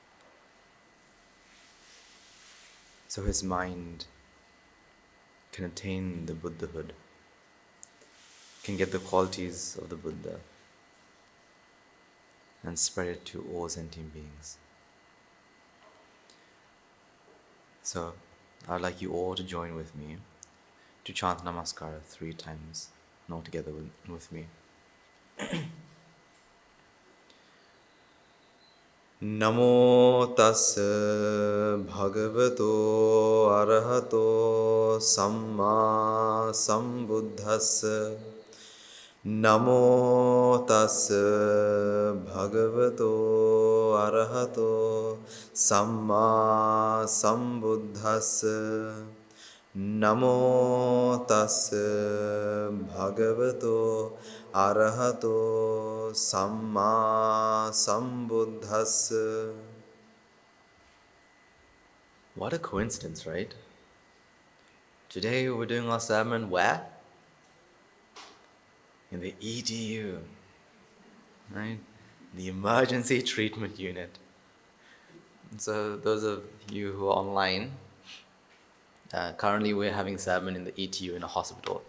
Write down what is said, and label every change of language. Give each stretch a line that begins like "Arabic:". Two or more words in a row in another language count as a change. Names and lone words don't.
English: so his mind can attain the Buddhahood, can get the qualities of the Buddha and spread it to all sentient beings. So, I would like you all to join with me to chant Namaskara 3 times, and all together with me.
Pali: Namo tassa bhagavato arahato samma sambuddhassa. Namo tassa bhagavato arahato samma sambuddhassa. Namo tassa bhagavato arahato samma sambuddhassa.
English: What a coincidence, right? Today we're doing our sermon where? In the EDU, right? The Emergency Treatment Unit. So those of you who are online, currently we're having sermon in the ETU in a hospital.